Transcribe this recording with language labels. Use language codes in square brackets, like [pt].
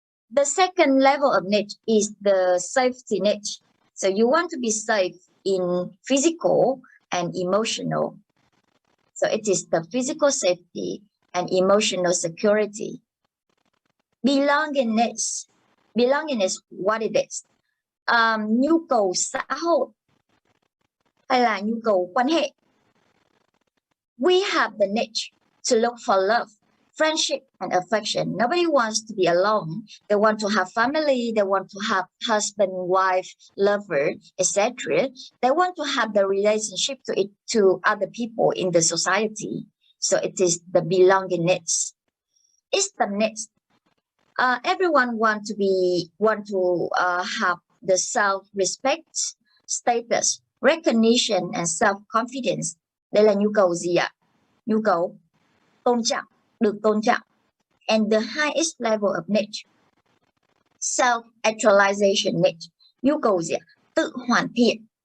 [en] The second level of need is the safety need. So you want to be safe in physical and emotional. So it is the physical safety and emotional security. Belongingness. Belongingness, what it is? [vi] Nhu cầu xã hội hay là nhu cầu quan hệ. [en] We have the need to look for love, friendship, and affection. Nobody wants to be alone. They want to have family. They want to have husband, wife, lover, etc. They want to have the relationship to other people in the society. So it is the belongingness. It's the next. Everyone want to have the self-respect, status, recognition, and self-confidence. [vi] Đây là nhu cầu gì ạ? Nhu cầu tôn trọng, được tôn trọng. [en] And the highest level of need, self-actualization need. [vi] Nhu cầu gì ạ? Tự hoàn thiện.